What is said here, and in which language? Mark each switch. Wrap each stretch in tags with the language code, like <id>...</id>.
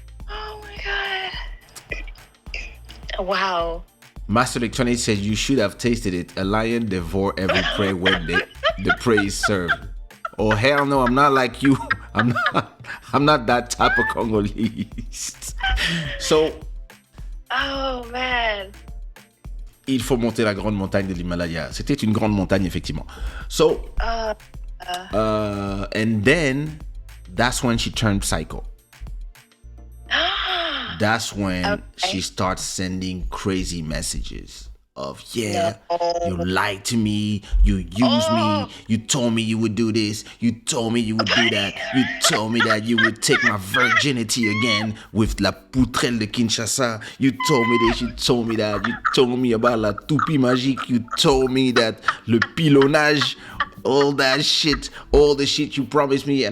<en>Oh my god. Wow. Master Electronics says you should have tasted it. A lion devour every prey when the prey is served. Oh hell no, I'm not like you. I'm not that type of Congolese. So. Oh man.</en> <fr>Il faut monter la grande montagne de l'Himalaya. C'était une grande montagne effectivement.</fr> <en>So. And then that's when she turned psycho. That's when she starts sending crazy messages of, you lied to me, you used me, you told me you would do this, you told me you would do that, you told me that you would take my virginity again with la poutrelle de Kinshasa, you told me this, you told me that, you told me about la toupie magique, you told me that le pilonnage, all that shit, all the shit you promised me.</en>